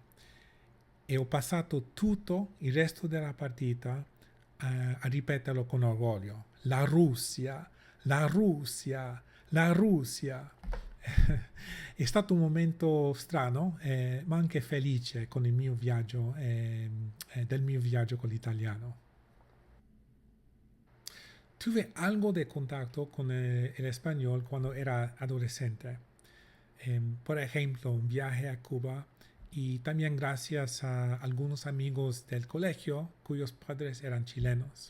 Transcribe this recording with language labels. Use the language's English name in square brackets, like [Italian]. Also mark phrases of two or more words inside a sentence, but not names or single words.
[Italian] E ho passato tutto il resto della partita a ripeterlo con orgoglio. La Russia, la Russia, la Russia. È stato un momento strano, ma anche felice con il mio viaggio, del mio viaggio con l'italiano. [Spanish] Tuve algo de contacto con el español cuando era adolescente. Por ejemplo, un viaje a Cuba y también gracias a algunos amigos del colegio cuyos padres eran chilenos.